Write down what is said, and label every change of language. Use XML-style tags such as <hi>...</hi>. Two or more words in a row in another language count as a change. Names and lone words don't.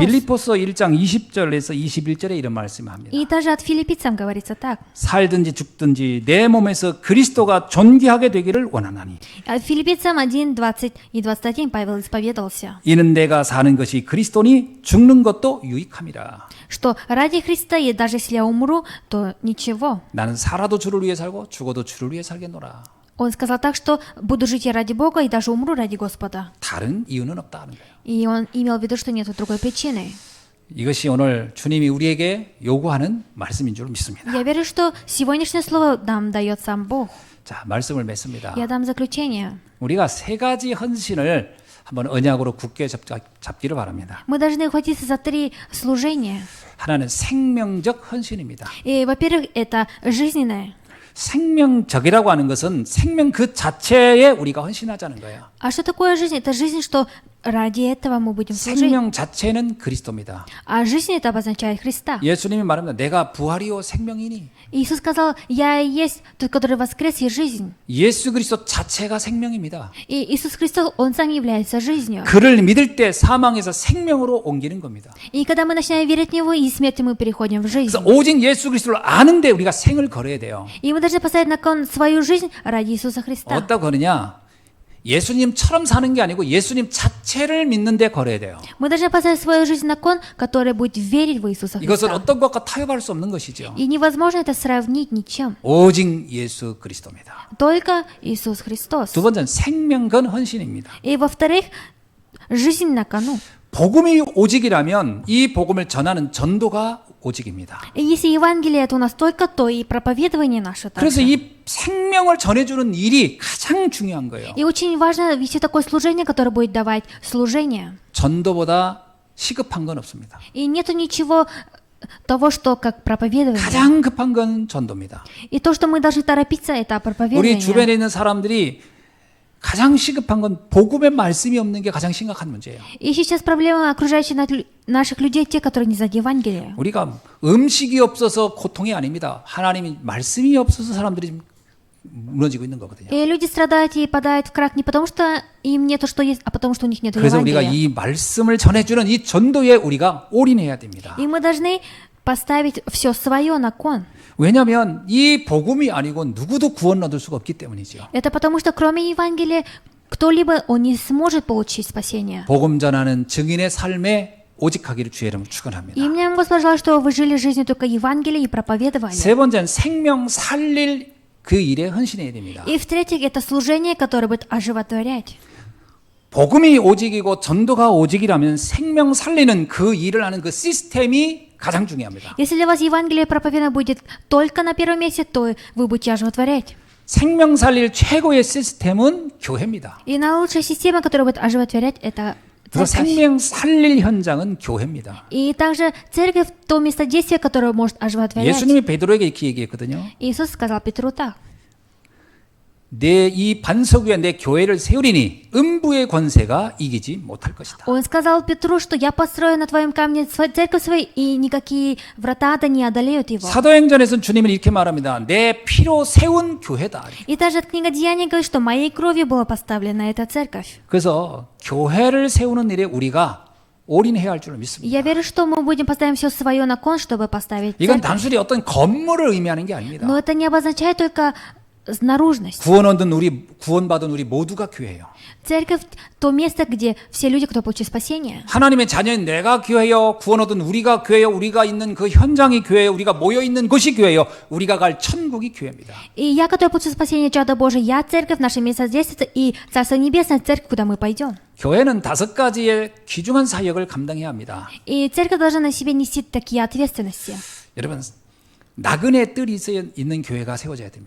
<ko>빌립보서 1장 20절에서 21절에 이런 말씀을 합니다.</ko> <ru>И даже от филиппийцам говорится так.</ru> <ko>살든지 죽든지 내 몸에서 그리스도가 존귀하게 되기를 원하나니</ko> <ru>А филиппийцам 1, 20 и 21 Павел исповедовался,</ru> <ko>이는 내가 사는 것이 그리스도니 죽는 것도 유익함이라.</ko> <ru>что ради Христа, и даже если я умру, то ничего.</ru> <ko>나는 살아도 주를 위해 살고 죽어도 주를 위해 살겠노라.</ko> <ru>Он сказал так, что буду жить я ради Бога и даже умру ради Господа.</ru> <ko>다른 이유는 없다는 거예요.</ko> <ru>И он имел в виду, что нет другой причины.</ru> <ko>이것이 오늘 주님이 우리에게 요구하는 말씀인 줄 믿습니다.</ko> <ru>Я верю, что сегодняшнее слово нам дает сам Бог.</ru> <ko>자, 말씀을 맺습니다.</ko> <ru>Я дам заключение.</ru> <ko>우리가 세 가지 헌신을 한번 언약으로 굳게 잡기를 바랍니다.</ko> <ru>Мы должны ухватиться за 3 служения.</ru> <ko>하나는 생명적 헌신입니다.</ko> <ru>И, во-первых, это жизненное.</ru> <ko>생명적이라고 하는 것은 생명 그 자체에 우리가 헌신하자는 거예요.</ko> <ru>А что такое жизнь? Это жизнь, что Ради этого мы будем служить.</ru> <ko>생명 자체는 그리스도입니다.</ko> <ru>А жизнь это обозначает Христа.</ru> <ko>예수님이 말합니다. 내가 부활이요 생명이니.</ko> <ru>Иисус сказал, я и есть тот, который воскрес, и жизнь.</ru> <ko>예수 그리스도 자체가 생명입니다.</ko> <ru>И Иисус Христос, Он сам является жизнью.</ru> <ko>그를 믿을 때 사망에서 생명으로 옮기는 겁니다.</ko> <ru>И когда мы начинаем верить в Него, из смерти мы переходим в жизнь.</ru> <ko>그래서 오직 예수 그리스도를 아는데 우리가 생을 걸어야 돼요.</ko> <ru>И мы должны поставить на кон свою жизнь ради Иисуса Христа.</ru> <ko>어디다 걸으냐? 예수님처럼 사는 게 아니고 예수님 자체를 믿는데 걸어야 돼요.</ko> <ru>Мы должны поставить свою жизнь на кон, который будет верить в Иисуса</ru> <ko>이것은</ko> <ru>Христа.</ru> <ko>어떤 것과 타협할 수 없는 것이죠.</ko> <ru>И невозможно это сравнить ничем.</ru> <ko>오직 예수 그리스도입니다.</ko> <ru>Только Иисус Христос.</ru> <ko>두 번째는 생명건 헌신입니다.</ko> <ru>И во-вторых, жизнь на кону.</ru> <ko>복음이 오직이라면 이 복음을 전하는 전도가 오직입니다.</ko> <ru>И если Евангелие это у нас только, то и проповедование наше</ru> <ko>그래서</ko> <ru>также.</ru> <ko>이 생명을 전해주는 일이 가장 중요한 거예요.</ko> <ru>И очень важно вести такое служение, которое будет давать служение.</ru> <ko>전도보다 시급한 건 없습니다.</ko> <ru>И нету ничего того, что как проповедование.</ru> <ko>가장 급한 건 전도입니다.</ko> <ru>И то, что мы должны торопиться, это</ru> <ko>우리</ko> <ru>проповедование.</ru> <ko>주변에 있는 사람들이 가장 시급한 건 복음의 말씀이 없는 게 가장 심각한 문제예요.</ko> <ru>И сейчас проблема окружающих наших людей, те, которые не знают Евангелие.</ru> <ko>우리가 음식이 없어서 고통이 아닙니다. 하나님이 말씀이 없어서 사람들이 지금 무너지고 있는 거거든요.</ko> <ru>И люди страдают и падают в крах не потому, что им нету что есть, а потому, что у них нет</ru> <ko>그래서 우리가</ko> <ru>Евангелия.</ru> <ko>이 말씀을 전해주는 이 전도에 우리가 올인해야 됩니다.</ko> <ru>И мы должны поставить все свое на кон.</ru> <ko>왜냐하면 이 복음이 아니고 누구도 구원 얻을 수가 없기 때문이죠.</ko> <ru>Это потому, что кроме Евангелия кто-либо он не сможет получить спасение.</ru> <ko>복음 전하는 증인의 삶에 오직하기를 주의 이름으로 축원합니다.</ko> <ru>И мне Господь желает, что вы жили жизнью только Евангелия и проповедовали.</ru> <ko>세 번째는 생명 살릴 그 일에 헌신해야 됩니다.</ko> <ru>И в-третьих, это служение, которое будет оживотворять.</ru> <ko>복음이 오직이고 전도가 오직이라면 생명 살리는 그 일을 하는 그 시스템이 가장 중요합니다.</ko> <ru>Если для вас Евангелие проповедано будет только на первом месте, то вы будете оживотворять.</ru> <ko>생명 살릴 최고의 시스템은 교회입니다.</ko> <ru>И наилучшая система, которая будет оживотворять, это</ru> <ko>그래서</ko> <ru>церковь.</ru> <ko>생명 살릴 현장은 교회입니다.</ko> <ru>И также церковь – то место действия, которое может оживотворять.</ru> <ko>예수님이 베드로에게 이렇게 얘기했거든요.</ko> <ru>Иисус сказал Петру так.</ru> <ko>내 이 반석 위에 내 교회를 세우리니 음부의 권세가 이기지 못할 것이다.</ko> <ru>Он сказал Петру, что я построю на твоем камне церковь свою, и никакие врата ада не одолеют его.</ru> <ko>사도행전에서는 주님은 이렇게 말합니다. 내 피로 세운 교회다.</ko> <ru>И даже книга Деяний говорит, что моей кровью была поставлена эта церковь.</ru> <ko>그래서 교회를 세우는 일에 우리가 올인해야 할 줄로</ko> <ru>И</ru> <ko>믿습니다.</ko> <ru>я верю, что мы будем поставить все свое на кон, чтобы поставить</ru> <ko>이건</ko> <ru>церковь.</ru> <ko>단순히 어떤 건물을 의미하는 게 아닙니다.</ko> <ru>Но это не обозначает только наружность.</ru> <ko>구원받은 우리 모두가 교회예요.</ko> <ru>Церковь – то место, где все люди, кто получил спасение.</ru> <ko>하나님의 자녀인 내가 교회요, 구원 얻은 우리가 교회요, 우리가 있는 그 현장이 교회요, 우리가 모여 있는 곳이 교회요, 우리가 갈 천국이 교회입니다.</ko> <ru>И я, который получил спасение, чадо Божие, я церковь, наше место здесь, и Царство Небесное, церковь, куда мы пойдем.</ru> <ko>교회는 5가지의 귀중한 사역을 감당해야 합니다.</ko> <ru>И церковь должна на себе нести такие ответственности.</ru> <ko>여러분, 나그네 뜰이 있는 교회가 세워져야 됩니다.</ko>